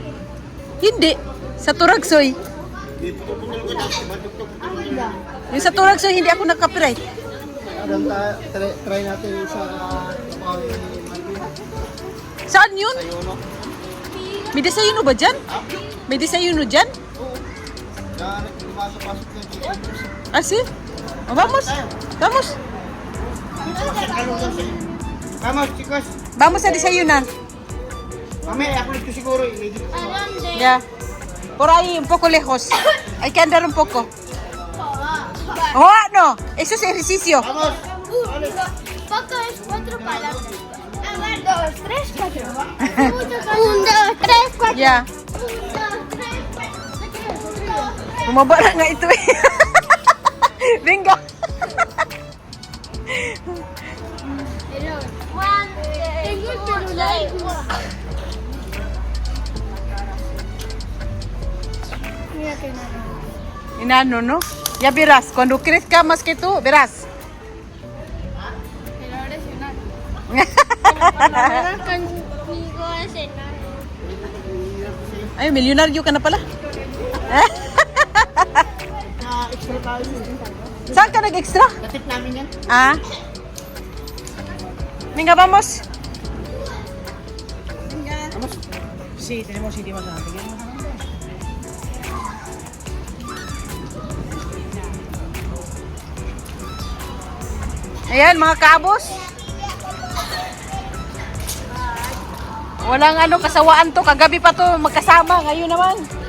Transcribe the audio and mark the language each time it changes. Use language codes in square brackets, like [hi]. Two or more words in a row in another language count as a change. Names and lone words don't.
[tl] Hindi. Sa Turagsoy. Yung sa Turagsoy, hindi ako nag-copyright. Try natin sa Saan yun? May desayuno ba dyan? May desayuno dyan? Ah, si? [es] Oh, vamos. Vamos, chicos. [tl] Vamos sa desayunan. Mamaya, upload ko siguro. [es] Ya. Por ahí, un poco lejos. Hay que andar un poco. Oh, no. Eso es ejercicio. Vamos. Poco es 4 palabras. A ver, 2, 3, 4. 1, 2, 3, 4. Ya. 1, 2, 3, 4. [tl] Bumaba na nga ito eh. Bingo. [es] Tengo el celular. Mira que nada. Inano, ¿no? Ya verás, cuando crezca más que tú, verás. Pero ahora es enano. Cuando vengan conmigo a cenar. [tl] Ay, milyonaryo ka na pala. Naka-extra tayo. Saan ka nag-extra? Natip namin yan. [es] Ah? Venga, vamos. Sí, tenemos sitio más adelante. [tl] Ayan, mga kabos. Walang ano, kasawaan to. Kagabi pa to magkasama. Ngayon naman.